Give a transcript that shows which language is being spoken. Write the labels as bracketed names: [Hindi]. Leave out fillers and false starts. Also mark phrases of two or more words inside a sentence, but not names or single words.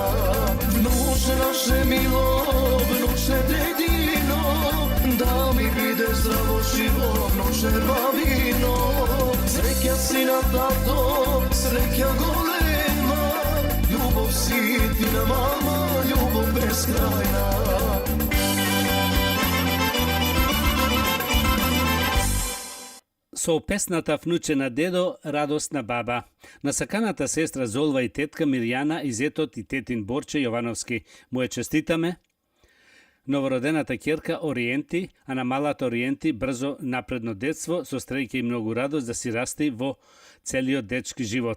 [Macedonian] Vnuče naše milo, vnuče dedino, da mi bide zdravo živo, vnuče babino, sreća sina tato, sreća golema, ljubov si ti na mama, ljubov beskrajna. Со песната Внуче на дедо, радосна баба. На саканата сестра Золва и тетка Мирјана и зетот и тетин Борче Јовановски му ја честитаме новородената ќерка Ориенти, а на малата Ориенти брзо напредно детство со стрејке и многу радост да си расте во целиот дечки живот.